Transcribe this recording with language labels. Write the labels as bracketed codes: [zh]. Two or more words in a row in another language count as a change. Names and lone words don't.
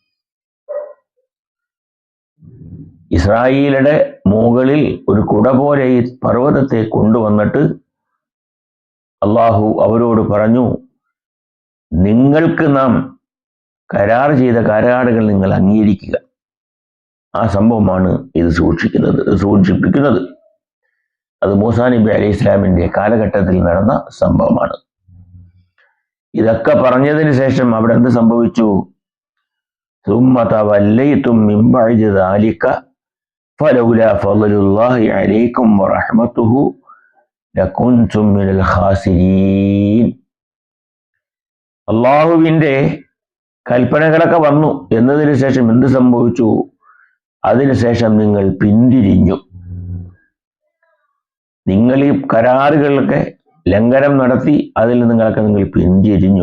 [ml] ഇസ്രായേലിയുടെ മുകളിൽ ഒരു കുട പോലെ ഈ പർവ്വതത്തെ കൊണ്ടുവന്നിട്ട് അള്ളാഹു അവരോട് പറഞ്ഞു, നിങ്ങൾക്ക് നാം കരാർ ചെയ്ത കരാറുകൾ നിങ്ങൾ അംഗീകരിക്കുക. ആ സംഭവമാണ് ഇത് സൂചിപ്പിക്കുന്നത്. അത് മൂസാ നബി അലൈഹി ഇസ്ലാമിന്റെ കാലഘട്ടത്തിൽ നടന്ന സംഭവമാണ്. ഇതൊക്കെ പറഞ്ഞതിന് ശേഷം അവിടെ എന്ത് സംഭവിച്ചു? [ar] ثم توليتم من بعد ذلك فلولا فضل الله عليكم ورحمته لكنتم من الخاسرين. [ml] അള്ളാഹുവിൻ്റെ കൽപ്പനകളൊക്കെ വന്നു എന്നതിന് ശേഷം എന്ത് സംഭവിച്ചു? അതിനുശേഷം നിങ്ങൾ പിന്തിരിഞ്ഞു. നിങ്ങൾ ഈ കരാറുകളൊക്കെ ലംഘനം നടത്തി അതിൽ നിങ്ങൾ പിന്തിരിഞ്ഞു.